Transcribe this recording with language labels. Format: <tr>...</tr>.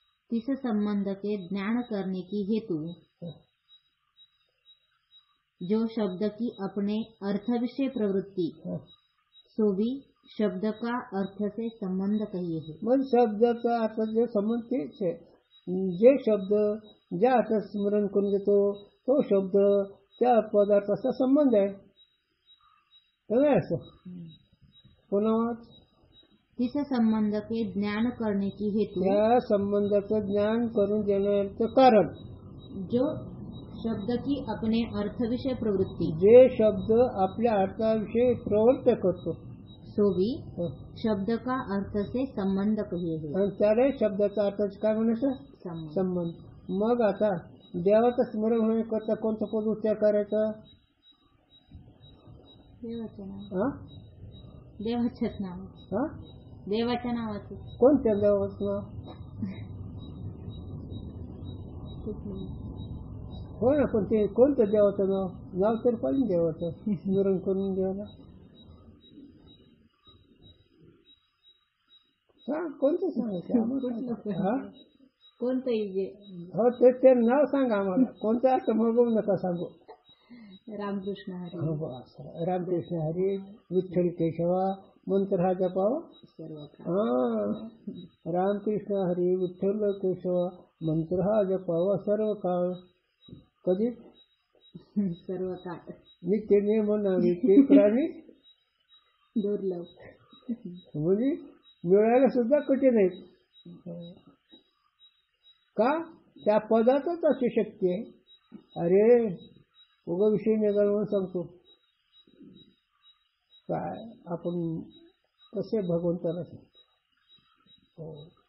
<hi>तिस संबंध के ज्ञान करने की हेतु जो शब्द की अपने अर्थ विषय प्रवृत्ति सो भी शब्द का अर्थ से संबंध कहिए है.</hi> <mr>मग शब्दाचा अर्थ जे संबंध तेच आहे. जे शब्द ज्या अर्थात स्मरण करून देतो तो शब्द त्या पदार्थाचा संबंध आहे. असं पुन्हा</mr> <hi>तिस संबंध के ज्ञान करने की हेतु</hi> <mr>त्या संबंधाचं ज्ञान करून देण्याचं कारण</mr> <hi>जो शब्द की अपने अर्थ विषय प्रवृत्ति</hi> <mr>जे शब्द आपल्या अर्थाविषयी प्रवृत्त करतो</mr> <hi>सो भी शब्द का अर्थ से संबंध कहिए है.</hi> <mr>आणि त्याला शब्दाचा अर्थ काय म्हणायचं संबंध. मग आता देवाचं स्मरण होण्याकरता कोणतं पद उच्चार करायचा. देवाच्याच नाव देवाच्या नावाचं. कोणत्या देवाचं नाव हो ना. पण ते कोणतं देवाचं नाव तर पाहिजे देवाचं स्मरण करून द्यायला. कोणतं सांगायचं कोणतंही. हो ते नाव सांगा आम्हाला. कोणतं असं मग नका सांगू. रामकृष्ण हरी. रामकृष्ण हरी विठ्ठल केशवा मंत्र हा जपावा सर्व. रामकृष्ण हरी विठ्ठल केशवा मंत्र हा जपावा सर्व काळ. कधी सर्व काळ. नित्य नियम नित्य प्राणी दुर्लभ म्हणजे मिळायला सुद्धा कठीण आहेत. का त्या पदातच अशी शक्ती आहे. अरे उगा विषय निघाल म्हणून सांगतो. काय आपण कसे भगवंताला सांगतो.</mr>